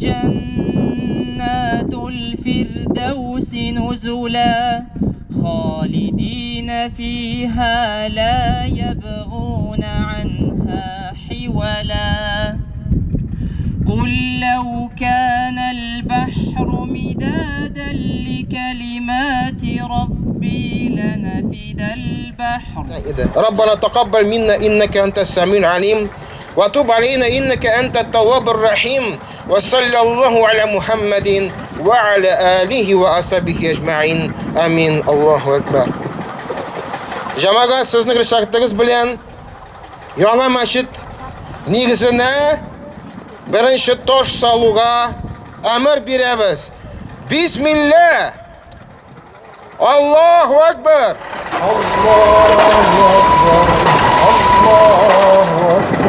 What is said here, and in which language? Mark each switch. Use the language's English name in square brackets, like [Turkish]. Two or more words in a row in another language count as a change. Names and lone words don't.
[Arabic] جنات الفردوس نزلا خالدين فيها لا يبغون عنها حولا قل لو كان البحر مدادا لكلمات ربي لنفد البحر. ربنا تقبل منا إنك أنت السميع العليم وتب علينا إنك أنت التواب الرحيم وصلى الله على محمد وعلى آله وأصحابه أجمعين آمين. الله أكبر. [Uzbek] Jamaat sizning rishoqingiz bilan yangi masjid negizini birinchi tosh soluga amr beramiz. [Arabic] Bismillah. الله أكبر. الله أكبر. الله أكبر.